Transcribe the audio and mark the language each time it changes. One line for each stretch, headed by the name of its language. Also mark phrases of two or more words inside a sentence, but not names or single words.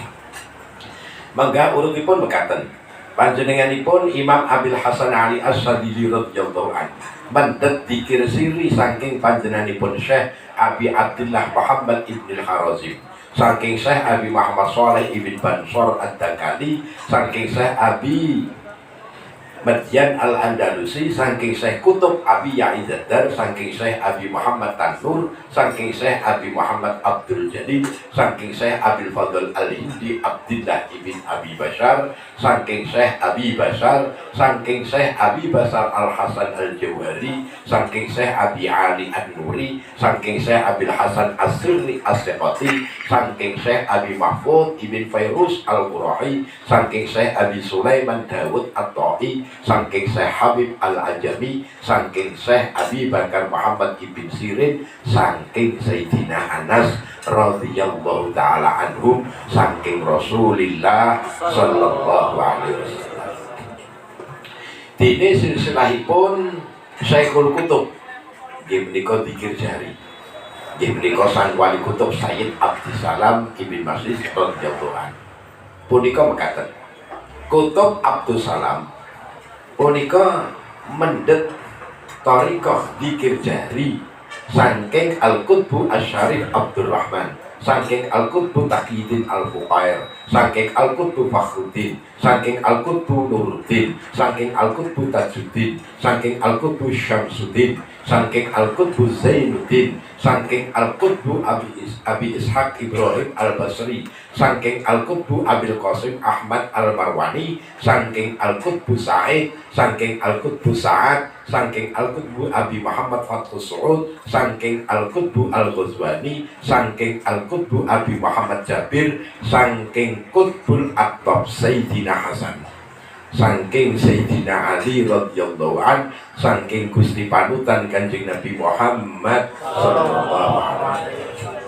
Javanese: Mangga urutipun mekaten. Panjenenganipun Imam Abil Hasan Ali Asy-Syadzili
Arabic: رضي الله عنه
Javanese: mendhet dzikir sirri saking panjenenganipun Syekh Abi Abdullah Muhammad Ibnul Kharazim, saking Syekh Abi Muhammad Shalih Ibn Bansor Ad-Dakali, saking Syekh Abi Madyan Al-Andalusi, saking Syekh Kutub Abi Ya'izaddar, saking Syekh Abi Muhammad Tanur, saking Syekh Abi Muhammad Abdul Jalil, saking Syekh Abil Fadl Al-Hindi Abdullah Ibn Abi Bashar, saking Syekh Abi Bashar, saking Syekh Abi Bashar Al-Hasan Al-Jawhari, saking Syekh Abi Ali An-Nuri, saking Syekh Abil Hasan As-Sirri As-Siqati, saking Syekh Abi Mahfud Ibn Fairuz Al-Qurahi, saking Syekh Abi Sulaiman Dawud At-Ta'i, saking Syekh Habib Al-Ajami, saking Syekh Abi Bakar Muhammad Ibn Sirin, saking Sayyidina Anas
Arabic: رضي الله تعالى عنهم,
Javanese: saking Rasulillah
Arabic: صلى الله عليه وسلم.
Javanese: Dene silsilahipun Syekhul Kutub nggih menika dzikir jari. Nggih menika sang wali kutub Sayyid Abdus Salam Ibn Masih
Arabic: رضي الله عنه.
Javanese: Punika mekaten. Kutub Abdus Salam punika mendhet thariqah dzikir jahri saking Al-Qutbu Asy-Syarif Abdurrahman, saking Al-Qutbu Taqiyuddin Al-Fuqair, saking Al-Qutbu Fakhruddin, saking Al-Qutbu Nuruddin, saking Al-Qutbu Tajuddin, saking Al-Qutbu Syamsuddin, saking Al-Qutbu Zainuddin, saking Al-Qutbu Abi Ishaq Ibrahim Al-Basri, saking Al-Qutbu Abil Qasim Ahmad Al-Marwani, saking Al-Qutbu Sa'id, saking Al-Qutbu Sa'ad, saking Al-Qutbu Abi Muhammad Fathus Su'ud, saking Al-Qutbu Al-Ghazwani, saking Al-Qutbu Abi Muhammad Jabir, saking Qutbul Aqtab Sayyidina Hasan, saking Sayyidina Ali
Arabic: رضي الله عن,
Javanese: saking Gusti panutan Kanjeng Nabi Muhammad
Arabic: صلى الله عليه وسلم.